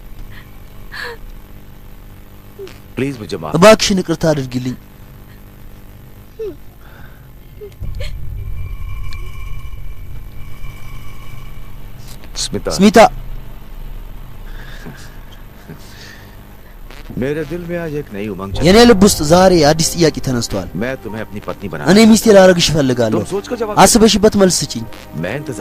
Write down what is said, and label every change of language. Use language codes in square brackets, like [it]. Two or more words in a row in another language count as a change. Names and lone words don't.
[hi] प्लीज मुझे माफ [am] እባክሽን ይቅርታ አድርጊልኝ [hi] स्मिता मेरे दिल में आज एक नई उमंग [am] የኔ ልብ ውስጥ ዛሬ አዲስ ጥያቄ ተነስቷል [hi] मैं तुम्हें अपनी पत्नी बना [am] እኔ ሚስቴ ላደርግሽ እፈልጋለሁ አስበሽበት መልስ ስጪኝ [hi] मैं इंतजार